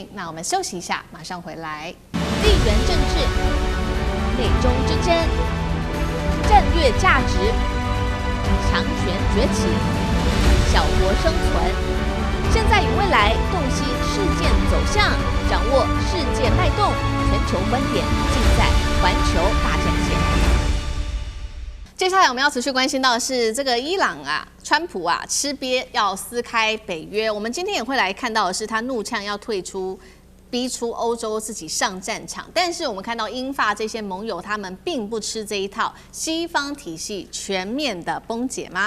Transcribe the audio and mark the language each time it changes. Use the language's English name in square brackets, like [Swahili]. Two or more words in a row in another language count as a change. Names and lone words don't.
[Chinese] 那我們休息一下，馬上回來。地緣政治、美中之爭、戰略價值、強權崛起、小國生存，現在與未來洞悉事件走向，掌握世界脈動，全球觀點盡在環球大戰線。接下來我們要持續關心到的是這個伊朗川普吃癟要撕開北約。我們今天也會來看到的是他怒嗆要退出，逼出歐洲自己上戰場。但是我們看到英法這些盟友他們並不吃這一套，西方體系全面的崩解嗎？